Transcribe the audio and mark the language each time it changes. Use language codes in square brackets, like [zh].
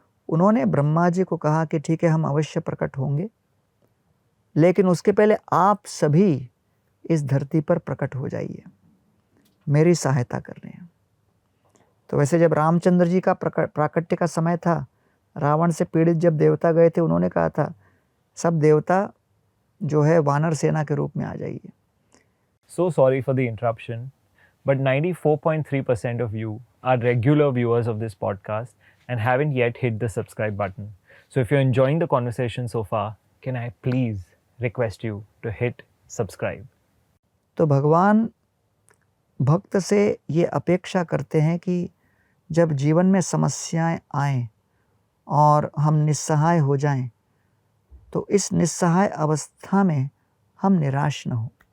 [hi] उन्होंने ब्रह्मा जी को कहा कि ठीक है, हम अवश्य प्रकट होंगे, लेकिन उसके पहले आप सभी इस धरती पर प्रकट हो जाइए, मेरी सहायता करने। तो वैसे जब रामचंद्र जी का प्राकट्य का समय था, रावण से पीड़ित जब देवता गए थे, उन्होंने कहा था सब देवता जो है वानर सेना के रूप में आ जाइए। [en] So sorry for the interruption, but 94.3% of you are regular viewers of this podcast and haven't yet hit the subscribe button. So if you're enjoying the conversation so far, can I please request you to hit subscribe? [hi] तो भगवान भक्त से ये अपेक्षा करते हैं कि जब जीवन में समस्याएं आएं और हम निस्सहाय हो जाएं, तो इस निस्सहाय अवस्था में हम निराश न हो।